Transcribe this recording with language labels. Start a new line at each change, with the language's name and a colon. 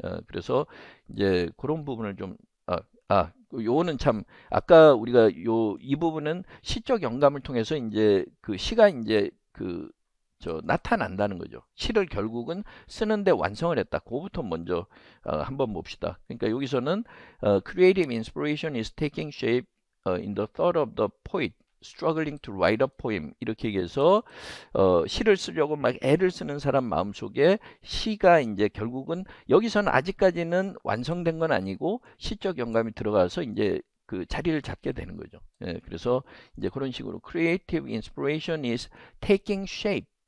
Korean: 그래서 이제 그런 부분을 좀 요거는 참 아까 우리가 이 부분은 시적 영감을 통해서 이제 그 시가 이제 그 나타난다는 거죠. 시를 결국은 쓰는데 완성을 했다. 그거부터 먼저 한번 봅시다. 그러니까 여기서는
English: creative inspiration is taking shape in the thought of the poet. struggling to write a poem
Korean: 이렇게 얘기해서 시를 쓰려고 막 애를 쓰는 사람 마음속에 시가 이제 결국은 여기서는 아직까지는 완성된 건 아니고 시적 영감이 들어가서 이제 그 자리를 잡게 되는 거죠. 예, 그래서 이제 그런 식으로
English: creative inspiration is taking shape.